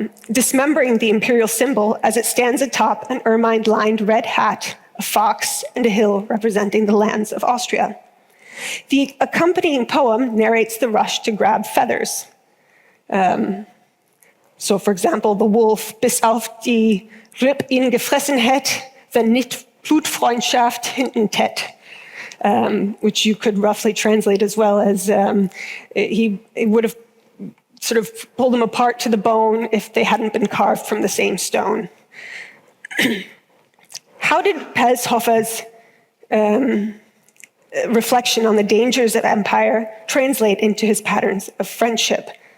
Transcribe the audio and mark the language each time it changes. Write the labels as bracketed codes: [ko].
[en] Dismembering the imperial symbol as it stands atop an ermine-lined red hat, a fox, and a hill representing the lands of Austria. The accompanying poem narrates the rush to grab feathers. So, for example, the wolf, [de] bis auf die Ripp ihn gefressen hätt, wenn nicht Blutfreundschaft hinten tät. [en] Which you could roughly translate as well as he would have sort of pulled them apart to the bone if they hadn't been carved from the same stone. How did Pelshofer's reflection on the dangers of empire translate into his patterns of friendship.